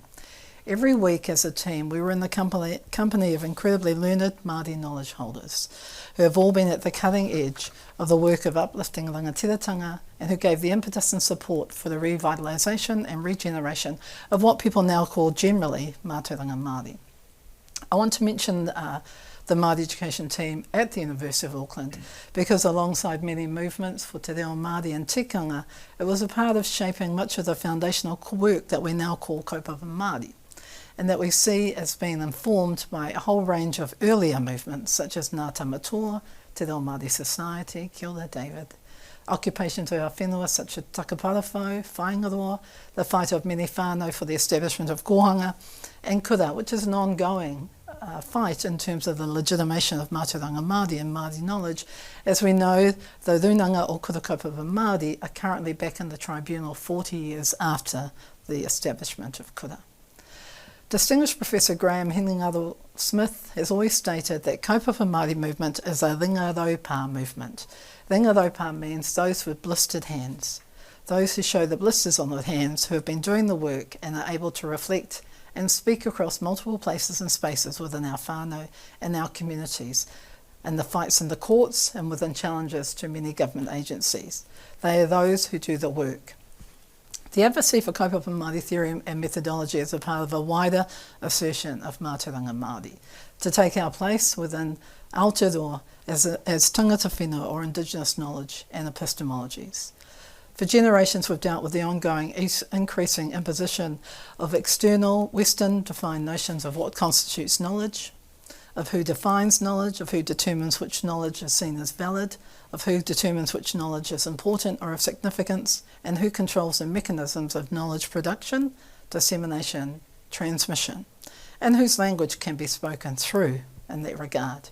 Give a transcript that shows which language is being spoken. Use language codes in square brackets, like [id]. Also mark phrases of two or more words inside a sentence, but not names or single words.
[en] Every week as a team we were in the company of incredibly learned Māori knowledge holders who have all been at the cutting edge of the work of uplifting rangatiratanga and who gave the impetus and support for the revitalisation and regeneration of what people now call generally [mi] mātauranga Māori. [en] I want to mention the Māori education team at the University of Auckland because alongside many movements for [mi] te reo Māori [en] and tikanga, it was a part of shaping much of the foundational work that we now call [mi] kaupapa Māori, [en] and that we see as being informed by a whole range of earlier movements such as Ngā Tamatoa, Te Reo Māori Society, Kia ora David, occupations of our whenua such as Takaparawhau, Whaingaroa, the fight of many whānau for the establishment of kohanga, and kura, which is an ongoing fight in terms of the legitimation of [mi] mātauranga Māori [en] and Māori knowledge. As we know, the [mi] runanga o kura kaupapa Māori [en] are currently back in the tribunal 40 years after the establishment of kura. Distinguished Professor Graham Heningaro Smith has always stated that [mi] kaupapa Māori [en] movement is a ringaropa movement. Ringaropa means those with blistered hands, those who show the blisters on their hands, who have been doing the work and are able to reflect and speak across multiple places and spaces within our whānau and our communities, and the fights in the courts and within challenges to many government agencies. They are those who do the work. The advocacy for [mi] kaupapa Māori [en] theory and methodology is a part of a wider assertion of [mi] mātauranga Māori, [en] to take our place within Aotearoa as [mi] tangata whenua [en] or indigenous knowledge and epistemologies. For generations we've dealt with the ongoing increasing imposition of external Western defined notions of what constitutes knowledge, of who defines knowledge, of who determines which knowledge is seen as valid, of who determines which knowledge is important or of significance, and who controls the mechanisms of knowledge production, dissemination, transmission, and whose language can be spoken through in that regard.